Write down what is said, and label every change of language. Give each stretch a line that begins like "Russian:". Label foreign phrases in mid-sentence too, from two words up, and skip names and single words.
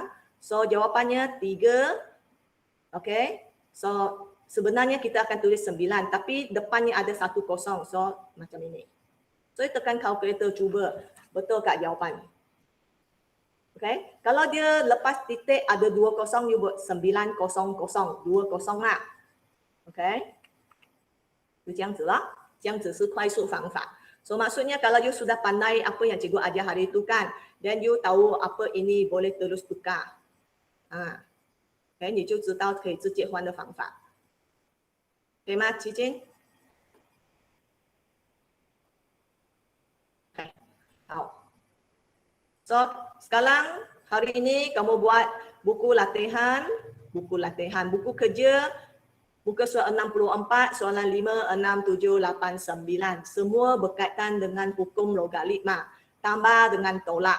Malay: So jawapannya 3. Okay. So sebenarnya kita akan tulis 9 tapi depannya ada 1 kosong. So macam ini. So tekan kalkulator cuba betul tak jawapan. Okay. Kalau dia lepas titik ada 2 kosong, you buat 900, 2 kosong lah. Okay.
Chinese: 就这样子啦，这样子是快速方法。
Malay: So maksudnya kalau you sudah pandai apa yang cikgu ajar hari itu kan, then you tahu apa ini boleh terus tukar.
Chinese: Okay, 你就知道可以直接换的方法，对吗？琪晶？ Okay.
Malay: 好。So sekarang hari ini kamu buat buku latihan, buku kerja. Muka soalan 64, soalan 5, 6, 7, 8, 9. Semua berkaitan dengan hukum logaritma. Tambah dengan tolak.